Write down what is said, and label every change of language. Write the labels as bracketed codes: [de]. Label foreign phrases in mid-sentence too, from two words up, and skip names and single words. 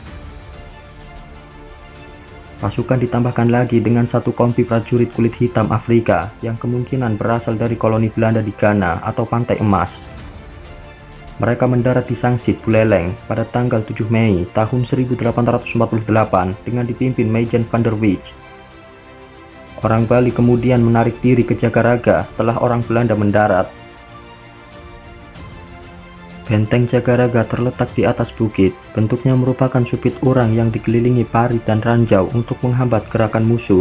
[id] Pasukan ditambahkan lagi dengan satu kompi prajurit kulit hitam Afrika yang kemungkinan berasal dari koloni Belanda di Ghana atau Pantai Emas. Mereka mendarat di Sangsit, Buleleng pada tanggal 7 Mei tahun 1848 dengan dipimpin Majen van der Wijk. Orang Bali kemudian menarik diri ke Jagaraga setelah orang Belanda mendarat. Benteng Jagaraga terletak di atas bukit, bentuknya merupakan supit urang yang dikelilingi parit dan ranjau untuk menghambat gerakan musuh.